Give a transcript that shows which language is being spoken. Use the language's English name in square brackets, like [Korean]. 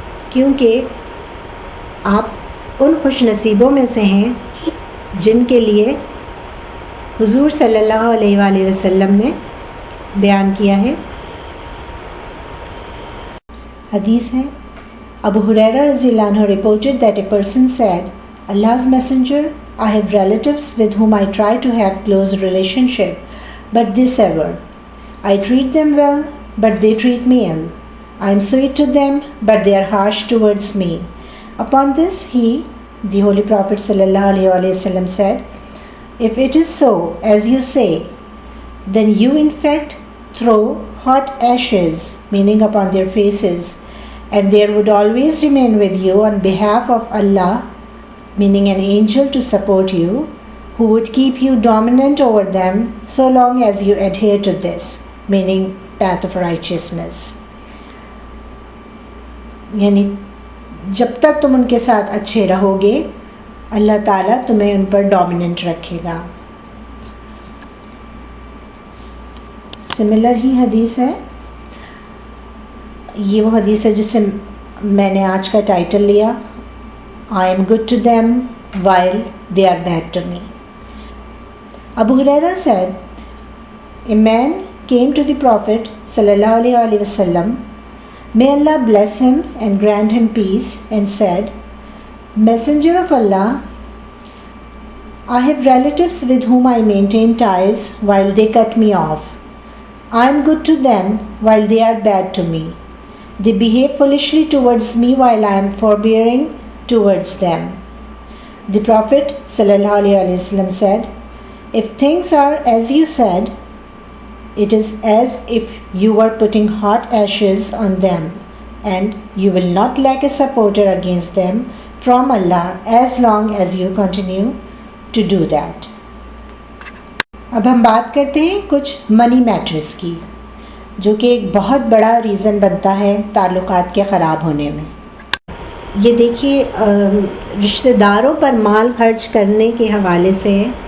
[Urdu] کیونکہ آپ ان خوش نصیبوں میں سے ہیں جن کے لیے حضور صلی اللہ علیہ وآلہ وسلم نے بیان کیا ہے۔ حدیث ہے، [English] ابو ہریرہ رضی اللہ عنہ reported that a person said, Allah's messenger, I have relatives with whom I try to have close relationship, but they sever. I treat them well, but they treat me ill. I am sweet to them, but they are harsh towards me. Upon this, he, the Holy Prophet sallallahu alaihi wasallam said, if it is so, as you say, then you in fact throw hot ashes, meaning upon their faces, and there would always remain with you on behalf of Allah, meaning an angel to support you, who would keep you dominant over them so long as you adhere to this, meaning path of righteousness. [Urdu] یعنی جب تک تم ان کے ساتھ اچھے رہو گے اللہ تعالیٰ تمہیں ان پر ڈومیننٹ رکھے گا۔ سملر ہی حدیث ہے، یہ وہ حدیث ہے جس سے میں نے آج کا ٹائٹل لیا، [English] I am good to them while they are bad to me. ابو ہریرہ said, a man came to the Prophet sallallahu alaihi wasallam, may Allah bless him and grant him peace, and said, Messenger of Allah, I have relatives with whom I maintain ties while they cut me off. I am good to them while they are bad to me. They behave foolishly towards me while I am forbearing towards them. The Prophet sallallahu alaihi wasallam said, if things are as you said, it is as if you were putting hot ashes on them, and you will not lack a supporter against them from Allah as long as you continue to do that. [Urdu] اب ہم بات کرتے ہیں کچھ منی matters کی، جو کہ ایک بہت بڑا ریزن بنتا ہے تعلقات کے خراب ہونے میں۔ یہ دیکھیے، رشتہ داروں پر مال خرچ کرنے کے حوالے سے